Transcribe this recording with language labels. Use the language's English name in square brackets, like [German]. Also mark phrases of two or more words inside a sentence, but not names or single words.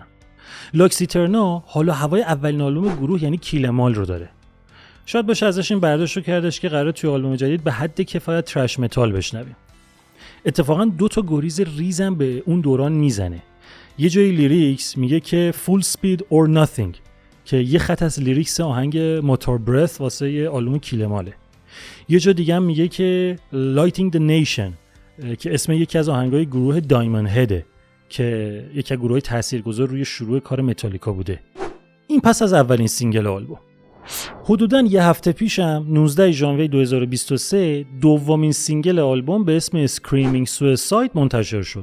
[Persian] لاکس ایترنا حالا هوای اولین آلبوم گروه یعنی کیلمال رو داره. شاید باشه ازش این برداشت رو کردش که قراره توی آلبوم جدید به حد کفایت [English] thrash metal [Persian] بشنویم. اتفاقا 2 تا گریز ریزم به اون دوران میزنه. یه جای لیریکس میگه که [English] full speed or nothing [Persian] که یه خط از لیریکس آهنگ موتور برث واسه یه آلبوم کیلماله. یه جا دیگه هم میگه که lighting the nation که اسم یکی از آهنگای گروه دایموند هده که یکی از گروهای تاثیرگذار روی شروع کار متالیکا بوده. این پس از اولین سینگل آلبوم. حدوداً یه هفته پیشم 19 ژانویه 2023 دومین سینگل آلبوم به اسم Screaming Suicide منتشر شد.